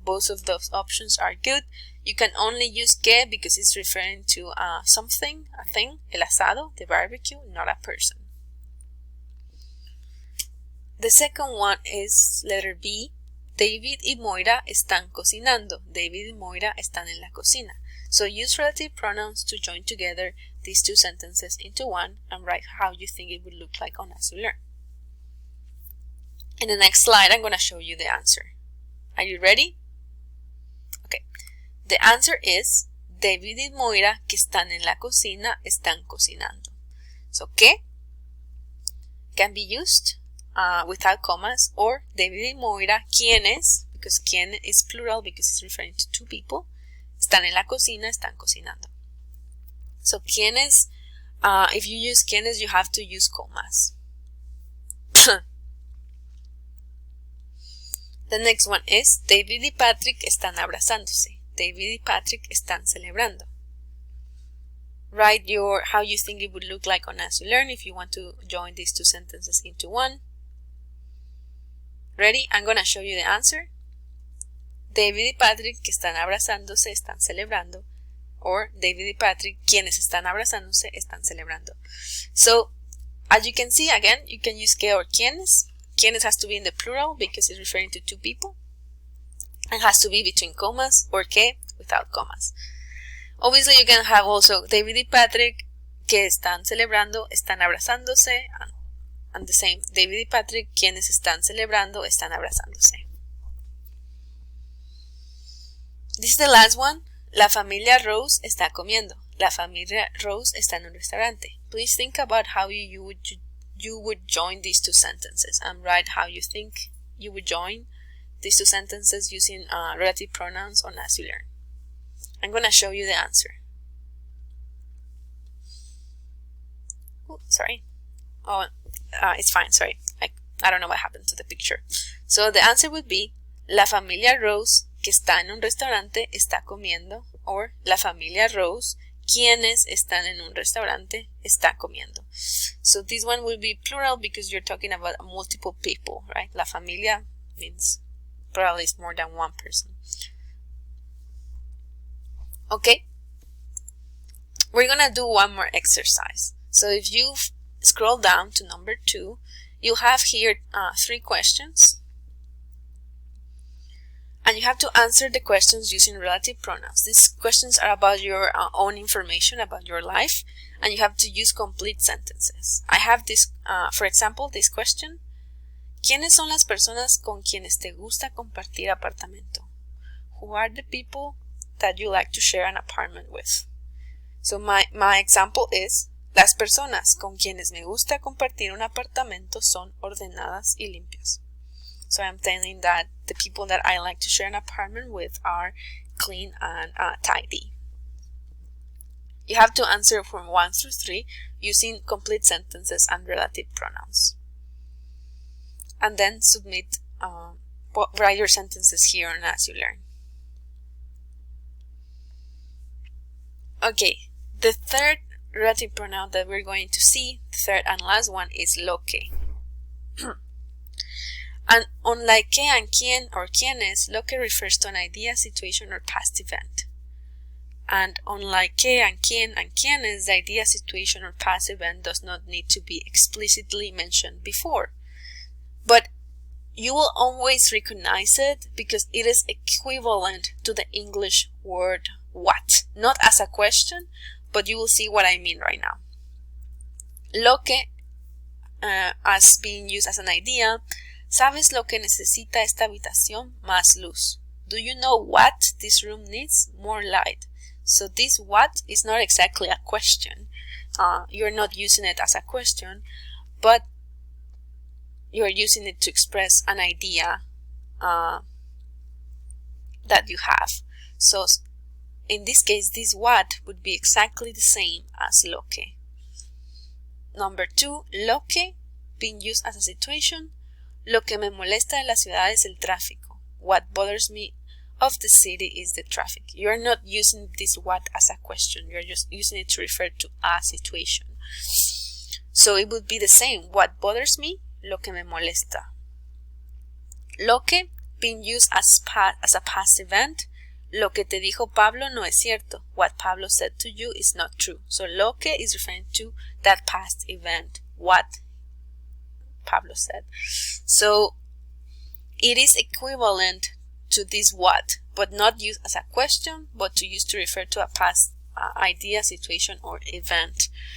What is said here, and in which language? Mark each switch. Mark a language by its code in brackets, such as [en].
[en] Both of those options are good. You can only use que because it's referring to something, a thing, el asado, the barbecue, not a person. The second one is letter B. [es] David y Moira están cocinando. David y Moira están en la cocina. [en] So use relative pronouns to join together these two sentences into one and write how you think it would look like on As You Learn. In the next slide, I'm going to show you the answer. Are you ready? Okay. The answer is [es] David y Moira que están en la cocina están cocinando. [en] So, que can be used without commas, or David y Moira quienes, because quien is plural because it's referring to two people, [es] están en la cocina, están cocinando. [en] So, quienes, if you use quienes, you have to use commas. The next one is [es] David y Patrick están abrazándose. David y Patrick están celebrando. [en] Write how you think it would look like on As You Learn if you want to join these two sentences into one. Ready? I'm going to show you the answer. [es] David y Patrick que están abrazándose están celebrando. Or David y Patrick quienes están abrazándose están celebrando. [en] So, as you can see, again, you can use que or quienes. Quienes has to be in the plural because it's referring to two people. And has to be between commas, or que without commas. Obviously, you can have also [es] David y Patrick que están celebrando, están abrazándose. [en] And the same, [es] David y Patrick quienes están celebrando, están abrazándose. [en] This is the last one. [es] La familia Rose está comiendo. La familia Rose está en un restaurante. [en] Please think about how you would join these two sentences and write how you think you would join these two sentences using relative pronouns on As You Learn. I'm going to show you the answer. Oh, sorry. Oh, it's fine, sorry. I don't know what happened to the picture. So the answer would be [es] La familia Rose que está en un restaurante está comiendo, or La familia Rose quienes están en un restaurante está comiendo. [en] So this one will be plural because you're talking about multiple people, right? La familia means probably it's more than one person. Okay, we're gonna do one more exercise. So if you scroll down to number 2, you have here 3 questions. And you have to answer the questions using relative pronouns. These questions are about your own information about your life, and you have to use complete sentences. I have this, for example, this question. [es] ¿Quiénes son las personas con quienes te gusta compartir apartamento? [en] Who are the people that you like to share an apartment with? So my example is, [es] las personas con quienes me gusta compartir un apartamento son ordenadas y limpias. [en] So I'm telling that the people that I like to share an apartment with are clean and tidy. You have to answer from 1 through 3 using complete sentences and relative pronouns. And then submit, write your sentences here on As You Learn. Okay, the third relative pronoun that we're going to see, the third and last one, is lo que. And unlike que and quien or quienes, lo que refers to an idea, situation, or past event. And unlike que and quien and quienes, the idea, situation, or past event does not need to be explicitly mentioned before. But you will always recognize it because it is equivalent to the English word what. Not as a question, but you will see what I mean right now. [es] Lo que, [en] as being used as an idea, [es] ¿sabes lo que necesita esta habitación? Más luz. [en] Do you know what this room needs? More light. So this what is not exactly a question. You're not using it as a question, but you're using it to express an idea that you have. So in this case, this what would be exactly the same as lo que. Number 2, [es] lo que, [en] being used as a situation. [es] Lo que me molesta de la ciudad es el tráfico. [en] What bothers me of the city is the traffic. You're not using this what as a question. You're just using it to refer to a situation. So it would be the same. What bothers me? [es] Lo que me molesta. Lo que, [en] being used as a past event. [es] Lo que te dijo Pablo no es cierto. [en] What Pablo said to you is not true. So lo que is referring to that past event. What Pablo said. So it is equivalent to this what, but not used as a question, but to use to refer to a past idea, situation, or event.